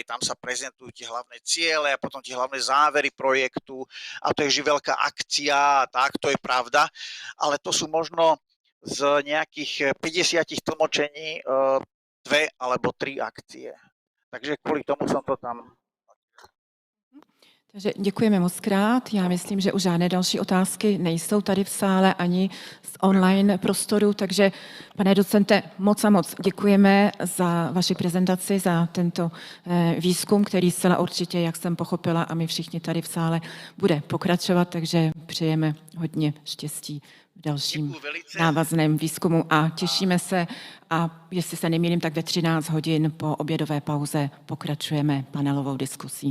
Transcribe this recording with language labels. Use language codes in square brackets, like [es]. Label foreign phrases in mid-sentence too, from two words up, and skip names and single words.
[sk] Tam sa prezentujú tie hlavné ciele a potom tie hlavné závery projektu a to je veľká akcia, tak, to je pravda. Ale to sú možno z nejakých 50 tlmočení 2 alebo 3 akcie. Takže kvôli tomu som to tam... [cs] Takže děkujeme moc krát. Já myslím, že už žádné další otázky nejsou tady v sále ani z online prostoru, takže pane docente, moc a moc děkujeme za vaši prezentaci, za tento výzkum, který zcela určitě, jak jsem pochopila, a my všichni tady v sále bude pokračovat, takže přejeme hodně štěstí v dalším návazném výzkumu a těšíme se a jestli se nemýlím, tak ve 13 hodin po obědové pauze pokračujeme panelovou diskusí.